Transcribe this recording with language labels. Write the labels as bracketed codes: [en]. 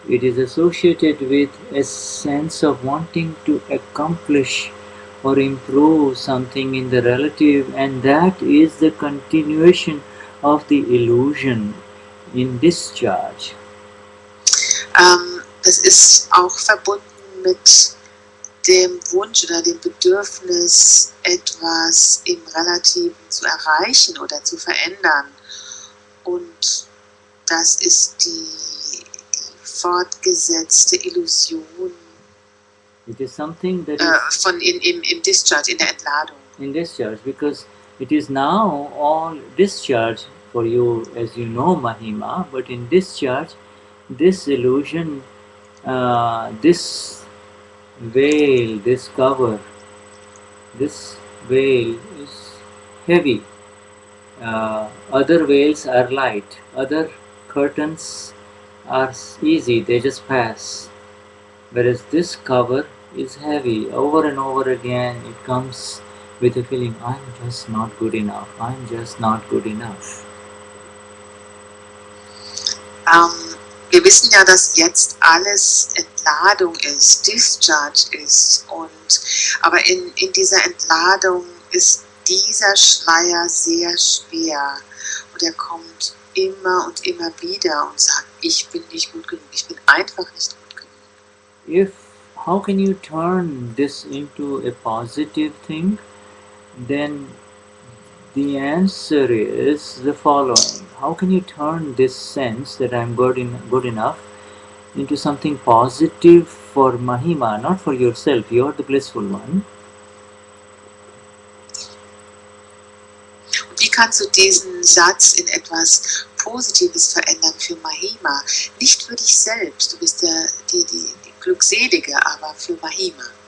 [en] It is associated with a sense of wanting to accomplish or improve something in the relative, and that is the continuation of the illusion in discharge. [de] Das ist auch verbunden mit dem Wunsch oder dem Bedürfnis, etwas im Relativen zu erreichen oder zu verändern. Und das ist die fortgesetzte Illusion [en] It is something that is [de] im Discharge, in der Entladung. [en] In discharge, because it is now all discharge for you, as you know, Mahima, but in discharge, this illusion, this veil, this cover, this veil is heavy. Other veils are light, other curtains are easy, they just pass. Whereas this cover is heavy. Over and over again, it comes with a feeling, I'm just not good enough, I'm just not good enough. [de] Wir wissen ja, dass jetzt alles Entladung ist, Discharge ist. Aber in dieser Entladung ist dieser Schleier sehr schwer. Und er kommt immer und immer wieder und sagt, ich bin nicht gut genug, ich bin einfach nicht gut genug. [en] How can you turn this into a positive thing? Then the answer is the following. How can you turn this sense that I'm good enough into something positive for Mahima, not for yourself? You're the blissful one. [de] Wie kannst du diesen Satz in etwas Positives verändern für Mahima? Nicht für dich selbst, du bist die Glückselige, aber für Mahima.